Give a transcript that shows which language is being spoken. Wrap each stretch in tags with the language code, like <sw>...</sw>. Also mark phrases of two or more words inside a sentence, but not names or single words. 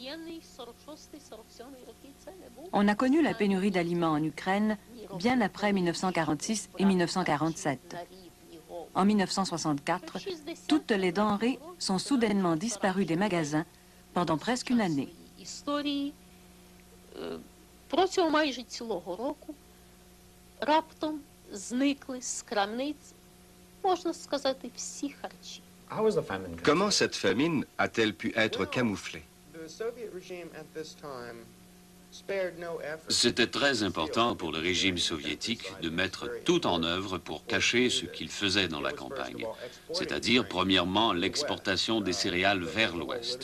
<fr>On a connu la pénurie d'aliments en Ukraine bien après 1946 et 1947. En 1964, toutes les denrées sont soudainement disparues des magasins pendant presque une année.</fr> <uk>Протягом майже цілого року раптом зникли з крамниць, можна сказати, всі харчі.</uk> <fr>Comment cette famine a-t-elle pu être camouflée? C'était très important pour le régime soviétique de mettre tout en œuvre pour cacher ce qu'il faisait dans la campagne, c'est-à-dire, premièrement, l'exportation des céréales vers l'Ouest.</fr>